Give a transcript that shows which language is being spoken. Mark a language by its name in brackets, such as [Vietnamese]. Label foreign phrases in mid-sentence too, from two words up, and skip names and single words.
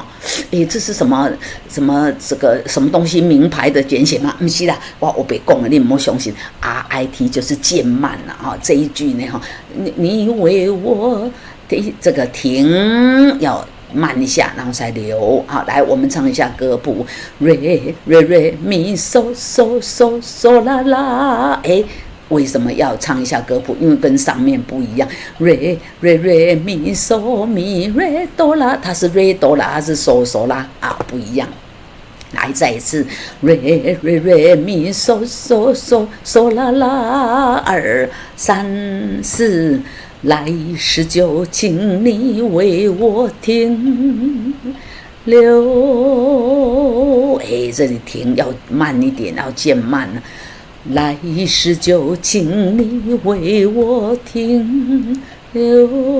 [Chinese] 这是什么这个什么东西名牌的简写吗？不是啦，我别讲了，你不要相信。 [English] RIT [Chinese] 就是渐慢了啊，这一句呢哈，你为我这个停要慢一下，然后才留。好，来，我们唱一下歌谱，re re re mi so so so so la la。为什么要唱一下歌谱？因为跟上面不一样。 re re re mi so mi re do la，它是 re do la，它是 so so la 啊，不一样。来，再一次 re re re mi so so so so la la。2、3、4。来世就请你为我停留。这里停要慢一点，要渐慢。来世就请你为我停留。